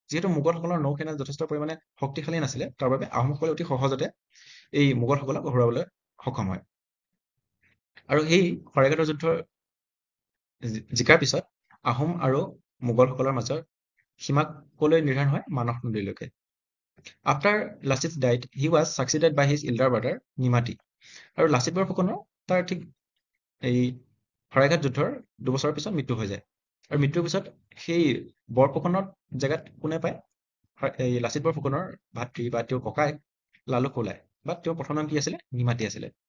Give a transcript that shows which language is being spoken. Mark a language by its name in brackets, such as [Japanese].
[Assamese] যিহেতু মোগলসকলৰ নৌসেনা যথেষ্ট পৰিমাণে শক্তিশালী নাছিলে তাৰ বাবে আহোমসকলে অতি সহজতে এই মোগলসকলক হৰুৱাবলৈ সক্ষম হয়। আৰু এই শৰাইঘাটৰ যুদ্ধৰ জিকাৰ পিছত আহোম আৰু মোগলসকলৰ মাজৰ সীমা কলৈ নিৰ্ধাৰণ হয়? মানস নদীলৈকে। [English] After Lasit died, he was succeeded by his elder brother Nimati. [Assamese] আৰু লাচিত বৰফুকনৰ তাৰ ঠিক এই শৰাইঘাট যুদ্ধৰ 2 বছৰৰ পিছত মৃত্যু হৈ যায়। আৰু মৃত্যুৰ পিছত সেই বৰফুকনৰ জেগাত কোনে পায়? এই লাচিত বৰফুকনৰ ভাতৃ বা তেওঁৰ ককায়েক লালুক ওলায়, বা তেওঁৰ প্ৰথম নাম কি আছিলে? নিমাতী আছিলে।